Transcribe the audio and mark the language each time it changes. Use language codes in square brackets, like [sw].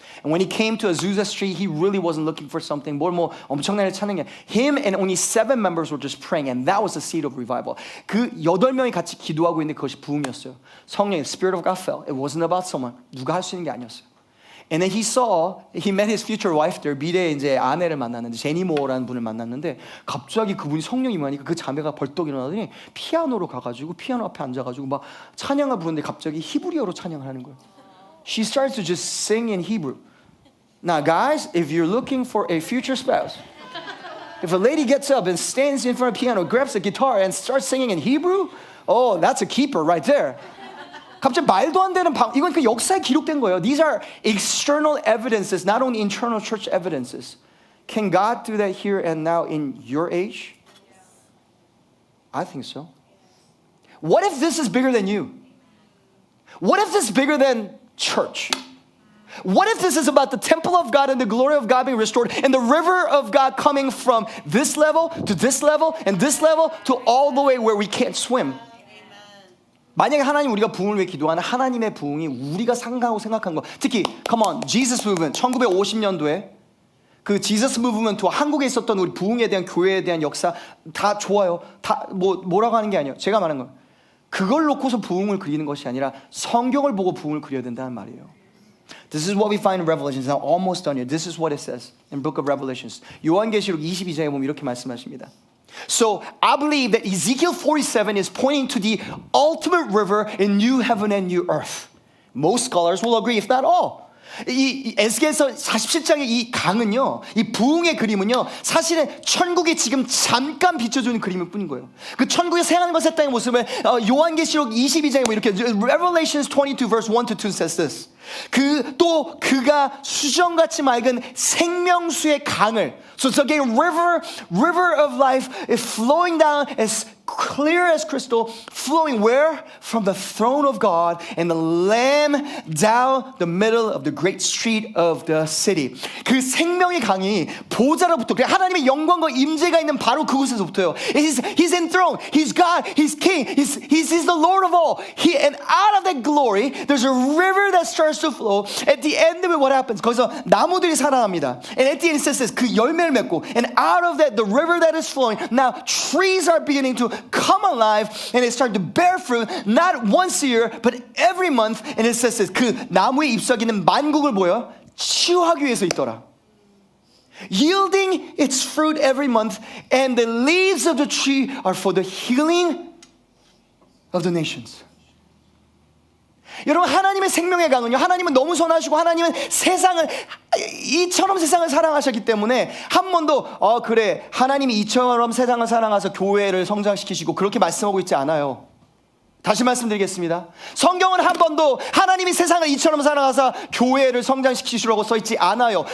[en] And when he came to Azusa Street, he really wasn't looking for something. [ko] 엄청나게 찾는 게 [en] him and only 7 members were just praying, and that was the seed of revival. [ko] 그 8명이 같이 기도하고 있는 그것이 부흥이었어요. 성령의 [en] Spirit of God fell. It wasn't about someone. [ko] 누가 할 수 있는 게 아니었어요. [en] And then he met his future wife there. [ko] 미래의 이제 아내를 만났는데 제니 모어라는 분을 만났는데 갑자기 그분이 성령이 임하니까 그 자매가 벌떡 일어나더니 피아노로 가가지고 피아노 앞에 앉아가지고 막 찬양을 부르는데 갑자기 히브리어로 찬양을 하는 거예요. [en] She starts to just sing in Hebrew. Now, guys, if you're looking for a future spouse, if a lady gets up and stands in front of a piano, grabs a guitar and starts singing in Hebrew, oh, that's a keeper right there. [ko] 갑자기 말도 안 되는 이건 그 역사에 기록된 거예요. [en] These are external evidences, not only internal church evidences. Can God do that here and now in your age? I think so. What if this is bigger than you? What if this is bigger than church? What if this is about the temple of God and the glory of God being restored and the river of God coming from this level to this level and this level to all the way where we can't swim? [ko] 만약에 하나님 우리가 부흥을 위해 기도하는 하나님의 부흥이 우리가 상상하고 생각한 거 특히 come on Jesus movement 1950년도에 그 Jesus movement 한국에 있었던 우리 부흥에 대한 교회에 대한 역사 다 좋아요. 다 뭐라고 하는 게 아니에요. 제가 말한 건 그걸 놓고서 부흥을 그리는 것이 아니라 성경을 보고 부흥을 그려야 된다는 말이에요. [en] This is what we find in Revelations. I'm almost done here. This is what it says in Book of Revelations. [ko] 요한계시록 22장에 보면 이렇게 말씀하십니다. [en] So I believe that Ezekiel 47 is pointing to the ultimate river in new heaven and new earth. Most scholars will agree, if not all. [ko] 이 에스겔서 47장의 이 강은요, 이 부흥의 그림은요, 사실은 천국이 지금 잠깐 비춰주는 그림일 뿐인 거예요. 그 천국의 새하늘 과 새 땅의 모습을 요한계시록 22장에 뭐 이렇게 [en] Revelations 22 verse 1 to 2 says this. [ko] 그가 수정같이 맑은 생명수의 강을 [en] So it's again river of life is flowing down as clear as crystal, flowing where? From the throne of God and the Lamb down the middle of the great street of the city. [ko] 그 생명의 강이 보좌로부터 하나님의 영광과 임재가 있는 바로 그곳에서부터요. [en] He's enthroned. He's God. He's King. He's the Lord of all. And out of that glory, there's a river that starts to flow. At the end of it, what happens? [ko] 거기서 나무들이 살아납니다. [en] And at the end, it says this, [ko] 그 열매를 맺고, [en] and out of that, the river that is flowing, now trees are beginning to come alive, and it started to bear fruit, not once a year, but every month. And it says this, [ko] 그 나무의 잎사귀는 만국을 뭐요? 치유하기 위해서 있더라. [en] Yielding its fruit every month, and the leaves of the tree are for the healing of the nations. [ko] 여러분 하나님의 생명의 강은요 하나님은 너무 선하시고 하나님은 세상을 이처럼 세상을 사랑하셨기 때문에 한 번도 그래 하나님이 이처럼 세상을 사랑하셔서 교회를 성장시키시고 그렇게 말씀하고 있지 않아요. 다시 말씀드리겠습니다. 성경은 한 번도 하나님이 세상을 이처럼 사랑하사 교회를 성장시키시라고 써있지 않아요.